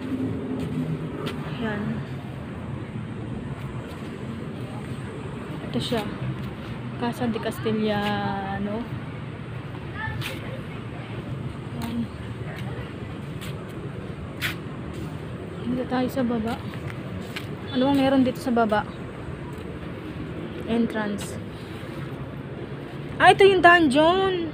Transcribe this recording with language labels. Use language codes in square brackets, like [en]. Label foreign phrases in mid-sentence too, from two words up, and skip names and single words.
[tl] Yan. Ito siya. Casa de Castellano. Yan. Dito tayo sa baba. Ano bang meron dito sa baba? Entrance. Ah, ito yung dungeon.